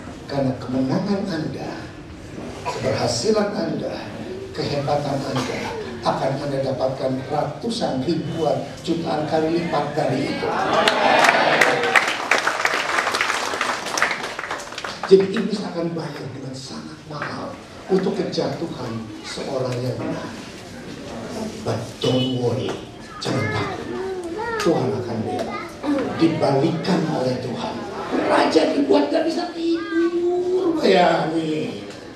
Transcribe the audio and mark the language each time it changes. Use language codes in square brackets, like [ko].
[id] Karena kemenangan Anda, keberhasilan Anda, kehebatan Anda akan Anda dapatkan ratusan, ribuan, jutaan kali lipat dari itu. Jadi iblis akan bayar dengan sangat mahal untuk kejatuhan seorang yang benar. [en] But don't worry, [id] jangan takut. Tuhan akan bela. Dibalikan oleh Tuhan. Raja dibuat gak bisa tidur, bayangin.